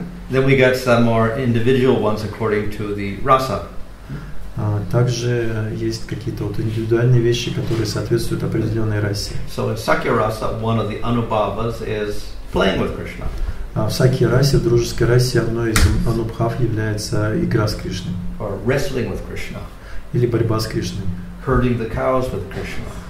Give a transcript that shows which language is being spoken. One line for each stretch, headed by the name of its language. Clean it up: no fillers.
English: Then we got some more individual ones according to the rasa.
Russian: Также есть какие-то вот индивидуальные вещи, которые соответствуют определенной расе.
English: So in Sakya rasa, one of the anubhavas is playing with Krishna.
Russian: В сакья расе, в дружеской расе, одной из анубхав является игра с Кришной.
English: Or wrestling with Krishna.
Russian: Или борьба с Кришной.
English: Herding the cows with Krishna.